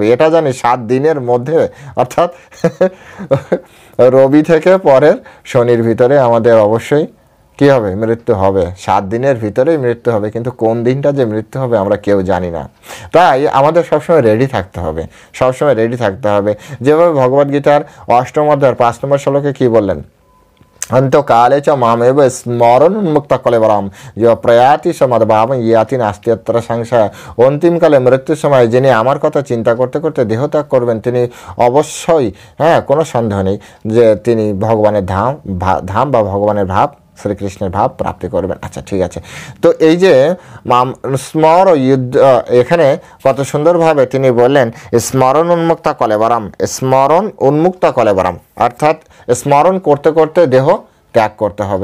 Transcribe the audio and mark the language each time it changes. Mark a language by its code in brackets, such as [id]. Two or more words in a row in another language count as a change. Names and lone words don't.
[bn] এটা জানি 7 দিনের মধ্যে, অর্থাৎ রবি থেকে পরের শনির ভিতরে আমাদের অবশ্যই কী হবে? মৃত্যু হবে। 7 দিনের ভিতরেই মৃত্যু হবে, কিন্তু কোন দিনটা যে মৃত্যু হবে আমরা কেউ জানি না। তাই আমাদের সবসময় রেডি থাকতে হবে, সবসময় রেডি থাকতে হবে। যেভাবে ভগবদ্গীতার 8ম অধ্যায়ের 5 নম্বর শ্লোকে কী বললেন? [sa] अंतकाले च मामेव स्मरण उन्मुक्त कलेवरम जो प्रयाति समद्भाव याति नास्ति अत्र संशय अंतिमकाले मृत्यु समय [bn] যিনি আমার কথা চিন্তা করতে করতে দেহত্যাগ করবেন তিনি অবশ্যই কোনো সন্দেহ নেই যে তিনি ভগবানের ধাম বা ভগবানের ভাব শ্রীকৃষ্ণের ভাব প্রাপ্তি করবেন। আচ্ছা ঠিক আছে, তো এই যে স্মর যুদ্ধ এখানে কত সুন্দরভাবে তিনি বললেন [sa] স্মরণ উন্মুক্ত কলেবরম, স্মরণ উন্মুক্ত কলেবরম [bn] অর্থাৎ স্মরণ করতে করতে দেহ ত্যাগ করতে হবে।